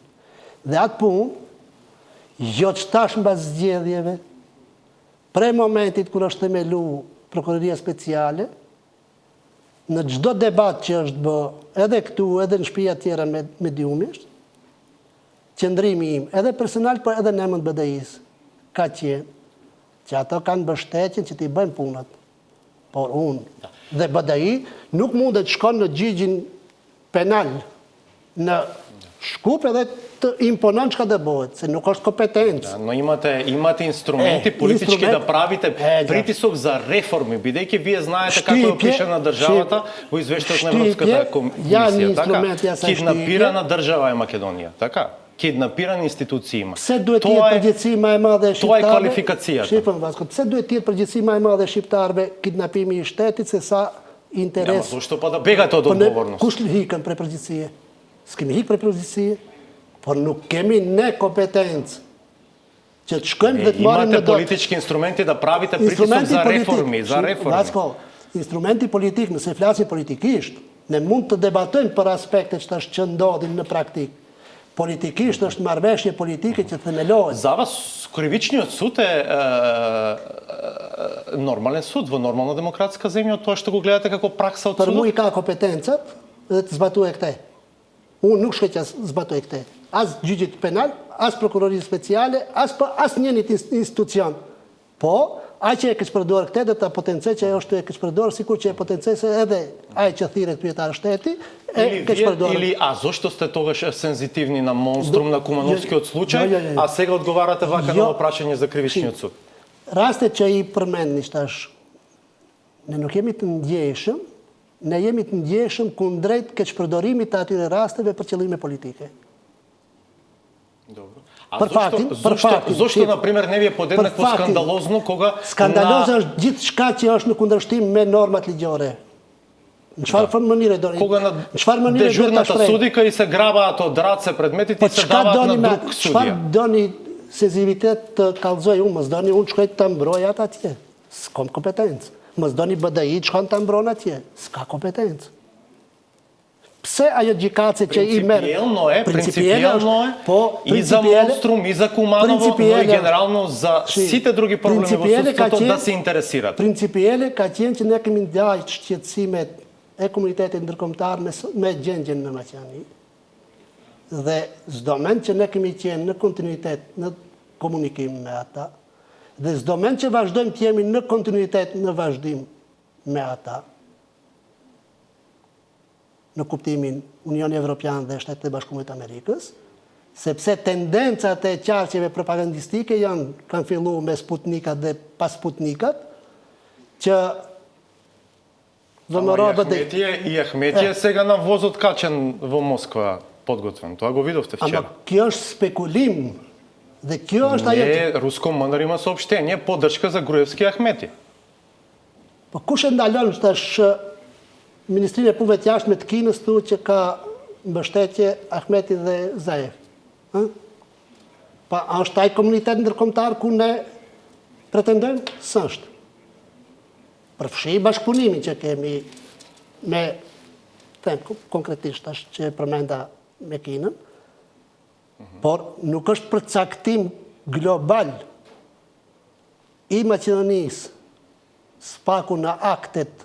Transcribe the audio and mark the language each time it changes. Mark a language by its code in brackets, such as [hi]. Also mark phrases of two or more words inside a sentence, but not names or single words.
[sq] Dhe atë punë, jo që tash mbas zgjedhjeve, prej momentit kur është themelu Prokuroria Speciale, në çdo debat që është bë, edhe këtu, edhe në shtëpia tjera mediumisht, qëndrimi im, edhe personal, por edhe në emër të BDI-s, ka qenë që ato kanë mbështetjen që t'i bëjnë punët. Por unë dhe BDI nuk mundet shkon në gjigjin penal në Shkup edhe të imponon çka do bëhet, se nuk është kompetencë. [mk] Но имате инструменти политички инструмент. да правите Да. притисок за реформи, бидејќи вие знаете како е опишана државата во извештајот на Европската комисија, така? Киднапирана држава е Македонија, така? Киднапирани институции има. [sq] Pse duhet të jetë përgjegjësi më e madhe e [mk] тоа е [sq] shqiptarëve? [mk] квалификацијата. [sq] Shqipën Vasko, pse duhet të jetë përgjegjësi më e madhe e shqiptarëve kidnapimi i shtetit se sa interes? [mk] Зошто па да бегате од одговорност? [sq] Kush hikën prej përgjegjësie? S'kemi hikë prej përgjegjësie, por nuk kemi ne kompetencë që të shkojmë dhe të marrim [mk] Имате политички инструменти да правите притисок за реформи, за реформи. [sq] Vasko, instrumenti politik, nëse flasim politikisht, ne mund të debatojmë për aspektet që ndodhin në praktik. Politikisht është marrëveshje politike që themelohet. [mk] За вас кривичниот суд е нормален суд во нормална демократска земја, од тоа што го гледате како пракса од [sq] Për mu [mk] судот? [sq] i ka kompetencat dhe të zbatoj këte. Unë nuk shkoj që zbatoj këte. As gjyqit penal, as prokurorisë speciale, as njënit institucion. Po, ai që e keq përdorë këte dhe ta potencoj që ajo është e keq përdorë, sikur që e potencoj se edhe ai që thirret kryetar shteti e keq përdorë. [mk] Или зошто сте тогаш сензитивни на монструм на Кумановскиот случај, а сега одговарате вака на прашање за кривичниот суд? [sq] Rastet që i përmendni tash, ne nuk jemi të ndjeshëm, ne jemi të ndjeshëm kundrejt keqpërdorimit të atyre rasteve për qëllime politike. [mk] Добро. [sq] Për faktin, [mk] Зошто на пример не ви е подеднакво скандалозно кога [sq] skandaloze është gjithçka që është në kundërshtim me normat ligjore. Në çfarë mënyre do? [mk] кога на [sq] Në çfarë mënyre do ta [mk] дежурната [sq] shpreh? [mk] судика и се грабаат од раце предметите [sq] Po [mk] и се [sq] çka [mk] даваат [sq] doni [mk] на [sq] me [mk] друг [sq] çfarë [mk] судија. [sq] doni sensibilitet të kallëzoj unë, mos doni unë shkoj të mbroj atë atje. S'kam kompetencë. Mos doni BDI shkon të mbron atje. S'ka kompetencë. Pse ajo gjykatëse që i merr [mk] Принципиелно е, [sq] po [mk] и за Монструм, и за Куманово, но и генерално за сите други проблеми во судството да се интересират. [sq] Principiele ka qenë që ne kemi ndajt shqetësimet e komunitetit ndërkombëtar me gjendjen në Maqedoni. Dhe çdo mend që ne kemi qenë në kontinuitet në komunikim me ata, dhe çdo mend që vazhdojmë të jemi në kontinuitet në vazhdim me ata, në kuptimin Unioni Evropian dhe Shtetet e Bashkuara të Amerikës, sepse tendencat e qarqeve propagandistike kanë filluar me Sputnikat dhe pas Sputnikat, që [mk] И Ахметија сега на возот качен во Москва подготвен. Тоа го видовте вчера. [sq] Ама kjo është spekulim. Dhe kjo është ajo. [mk] Не, Руско МНР има сообщение, поддршка за Груевски и Ахмети. [sq] Po kush e ndalon tash Ministrinë e Punëve të Jashtme të Kinës thuhet që ka mbështetje Ahmeti dhe Zaev. Ë? Pa është ai komunitet ndërkombëtar ku ne pretendojmë? S'është. Përfshi bashkëpunimin që kemi me konkretisht tash që përmenda me Kinën, por nuk është përcaktim global i Maqedonisë spaku në aktet